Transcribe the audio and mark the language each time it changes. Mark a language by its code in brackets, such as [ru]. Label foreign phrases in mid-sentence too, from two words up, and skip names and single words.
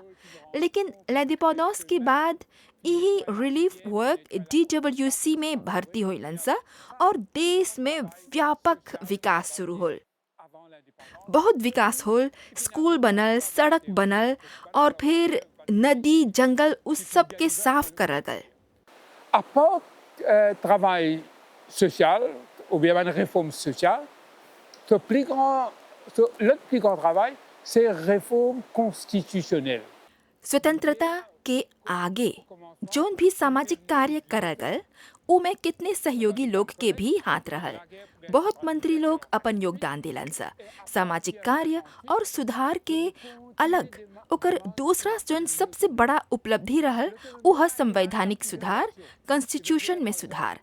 [bho] लेकिन लैंडिपेंडेंस के बाद यही [en] relief work [bho] DWC में भर्ती होइलन सा और देश में व्यापक विकास शुरू होल। बहुत विकास होल, स्कूल बनल, सड़क बनल और फिर नदी जंगल उस सब के साफ करल गल। [fr] À part travail social, ou bien une réforme sociale, le plus grand travail, c'est réforme constitutionnelle. [bho] स्वतंत्रता के आगे जोन भी सामाजिक कार्य करल गल, उमें कितने सहयोगी लोग के भी हाथ रहल। बहुत मंत्री लोग अपन योगदान दिलन सा। सामाजिक कार्य और सुधार के अलग ओकर दूसरा जोन सबसे बड़ा उपलब्धि रहल उ है संवैधानिक सुधार, कॉन्स्टिट्यूशन में सुधार।